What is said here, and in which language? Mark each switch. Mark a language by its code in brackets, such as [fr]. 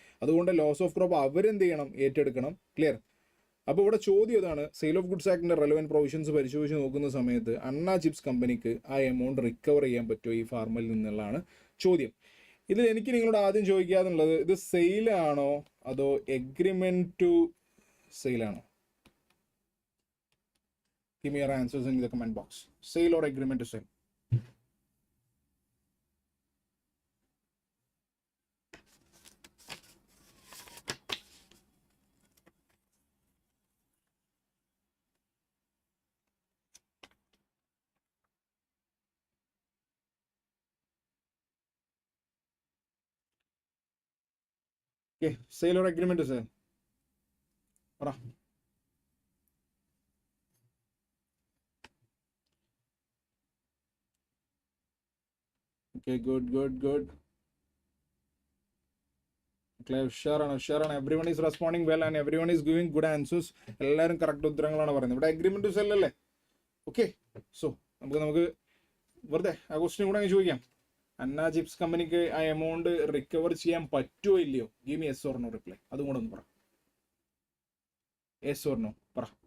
[ml] അതുകൊണ്ട് loss of crop അവരെന്ത് ചെയ്യണം? ഏറ്റെടുക്കണം. ക്ലിയർ? അപ്പോൾ ഇവിടെ ചോദ്യം ഇതാണ്, sale of goods ആക്ടിൻ്റെ relevant provisions പരിശോധിച്ച് നോക്കുന്ന സമയത്ത് അണ്ണ ചിപ്സ് കമ്പനിക്ക് ആ എമൗണ്ട് റിക്കവർ ചെയ്യാൻ പറ്റുമോ ഈ ഫാർമറിൽ നിന്നുള്ളതാണ് ചോദ്യം. ഇതിൽ എനിക്ക് നിങ്ങളോട് ആദ്യം ചോദിക്കാന്നുള്ളത്, ഇത് സെയിലാണോ അതോ agreement to സെയിലാണോ? [en] Give me your answers in the comment box. Sale or agreement to sell? Okay, sale or agreement to sell? Para. Okay, good. Okay, sure. Everyone is responding well and everyone is giving good answers. [ml] എല്ലാവരും correct ഉത്തരങ്ങളാണ് പറയുന്നത്. ഇവിടെ agreement to cell അല്ലേ? Okay, so നമുക്ക് വെറുതെ ആ question കൂടെ ചോദിക്കാം. അന്ന chips കമ്പനിക്ക് ആ എമൗണ്ട് റിക്കവർ ചെയ്യാൻ പറ്റുമോ ഇല്ലയോ? [en] Give me yes or no reply. [ml] അതും കൂടെ ഒന്ന് പറ. യെസ് ഓർ നോ പറ.